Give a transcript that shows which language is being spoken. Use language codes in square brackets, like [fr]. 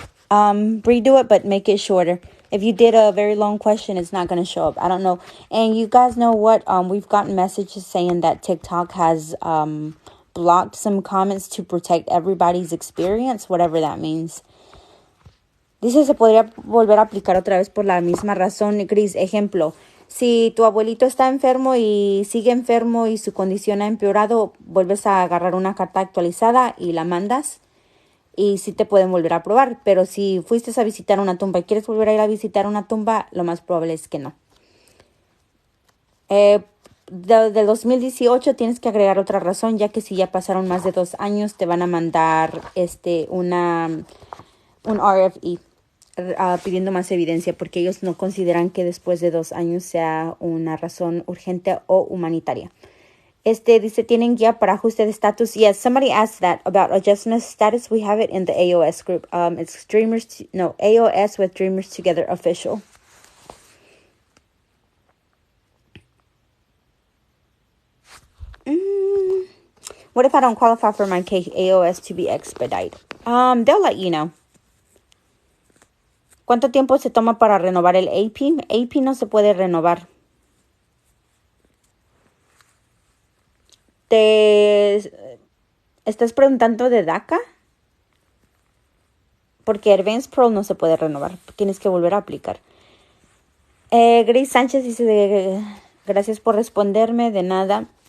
[en] Redo it, but make it shorter. If you did a very long question, it's not going to show up. I don't know. And you guys know what? We've gotten messages saying that TikTok has blocked some comments to protect everybody's experience, whatever that means. [es] Dice, se podría volver a aplicar otra vez por la misma razón, Gris. Ejemplo, si tu abuelito está enfermo y sigue enfermo y su condición ha empeorado, vuelves a agarrar una carta actualizada y la mandas. Y sí te pueden volver a aprobar. Pero si fuiste a visitar una tumba y quieres volver a ir a visitar una tumba, lo más probable es que no. Del 2018 tienes que agregar otra razón, ya que si ya pasaron más de 2 años, te van a mandar un RFE pidiendo más evidencia, porque ellos no consideran que después de 2 años sea una razón urgente o humanitaria. Dice, ¿tienen guía para ajuste de estatus? [en] Yes, somebody asked that about adjustment of status. We have it in the AOS group. It's AOS with Dreamers2gether official. What if I don't qualify for my AOS to be expedited? They'll let you know. [es] ¿Cuánto tiempo se toma para renovar el AP? AP no se puede renovar. ¿Te estás preguntando de DACA? Porque Advanced Pro no se puede renovar. Tienes que volver a aplicar. Grace Sánchez dice, gracias por responderme, de nada.